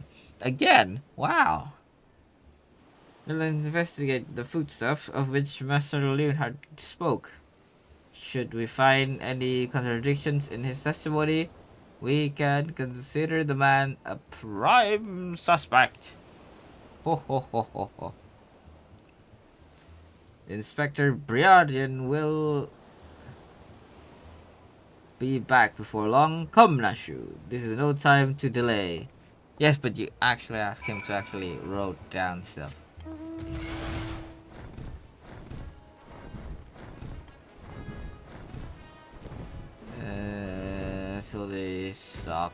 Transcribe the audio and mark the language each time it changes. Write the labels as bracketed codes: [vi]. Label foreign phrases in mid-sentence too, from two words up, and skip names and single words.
[en] Again? Wow. We'll investigate the foodstuff of which Master Leonhard spoke. Should we find any contradictions in his testimony, we can consider the man a prime suspect. Ho ho ho ho ho. Inspector Briardian will be back before long. Come, Nashu. This is no time to delay. Yes, but you actually asked him to actually wrote down stuff. So they suck.